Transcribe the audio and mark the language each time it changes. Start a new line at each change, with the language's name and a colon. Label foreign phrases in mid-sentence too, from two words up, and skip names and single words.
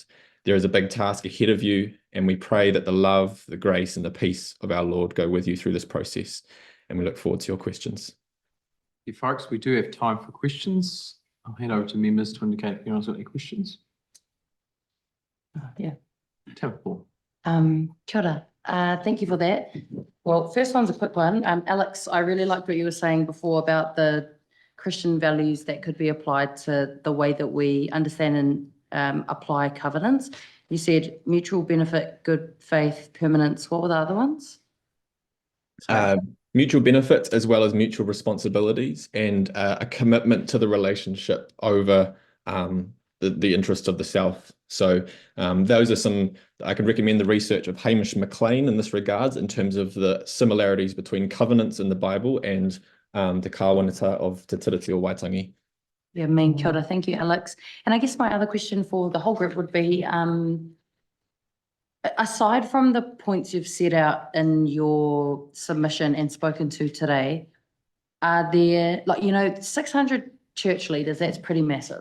English: There is a big task ahead of you, and we pray that the love, the grace, and the peace of our Lord go with you through this process. And we look forward to your questions. You folks, we do have time for questions. I'll hand over to members to indicate if anyone's got any questions. Yeah. Paul.
Māori: Kia ora.
English: Thank you for that. Well, first one's a quick one. Alex, I really liked what you were saying before about the Christian values that could be applied to the way that we understand and apply covenants. You said mutual benefit, good faith, permanence. What were the other ones? Mutual benefits as well as mutual responsibilities, and a commitment to the relationship over the interest of the South. So those are some, I can recommend the research of Hamish McLean in this regards in terms of the similarities between covenants in the Bible and the kāwanata of Te Tiriti o Waitangi.
Māori: Yeah, kia ora.
English: Thank you, Alex. And I guess my other question for the whole group would be, aside from the points you've set out in your submission and spoken to today, are there, 600 church leaders, that's pretty massive.